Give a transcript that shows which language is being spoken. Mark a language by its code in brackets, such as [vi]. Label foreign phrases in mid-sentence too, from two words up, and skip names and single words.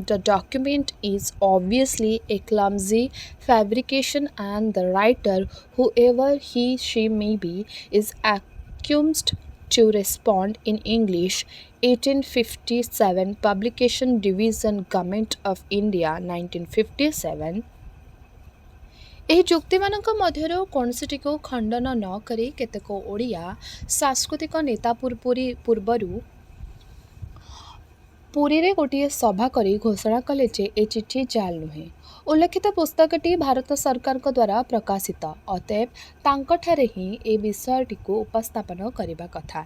[en] The document is obviously a clumsy fabrication, and the writer, whoever she may be, is accused to respond in English 1857 Publication Division, Government of India 1957। [or] ଏହି ଯୁକ୍ତିମାନଙ୍କ ମଧ୍ୟରୁ କୌଣସିଟିକୁ ଖଣ୍ଡନ ନ କରି କେତେକ ଓଡ଼ିଆ ସାଂସ୍କୃତିକ ନେତା ପୂର୍ବରୁ ପୁରୀରେ ଗୋଟିଏ ସଭା କରି ଘୋଷଣା କଲେ ଯେ ଏ ଚିଠି ଜାଲ୍ ନୁହେଁ। ଉଲ୍ଲେଖିତ ପୁସ୍ତକଟି ଭାରତ ସରକାରଙ୍କ ଦ୍ୱାରା ପ୍ରକାଶିତ, ଅତଏବ ତାଙ୍କଠାରେ ହିଁ ଏ ବିଷୟଟିକୁ ଉପସ୍ଥାପନ କରିବା କଥା।